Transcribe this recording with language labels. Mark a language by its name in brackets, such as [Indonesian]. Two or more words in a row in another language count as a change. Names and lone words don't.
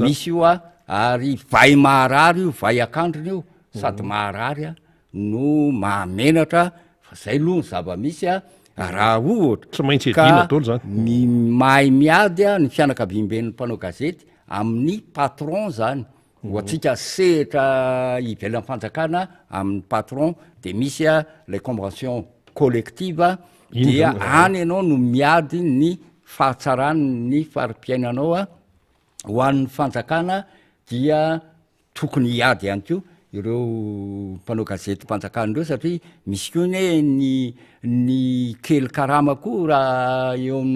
[Malagasy] misy io a ary vai maharary io vai akandrony io sady maharary a no mahamenatra fa zay aloha ny zava-misy a raha ohatra Tsy maintsy edina daholo zany. mahay miady a ny fianakaviam-ben'ny mpanao gazety amin'ny patron zany ohatsika sehatra ivelan'ny fanjakana amin'ny patron de misy a [French] les conventions collectives [Malagasy] dia any ianao no miady ny fahatsarany ny farim-piainanao a ho an'ny fanjakana dia tokony hiady ihany ko ireo mpanao gazety mpanjakana ireo satria misy koa ne ny kely karama koa raha eo amin'ny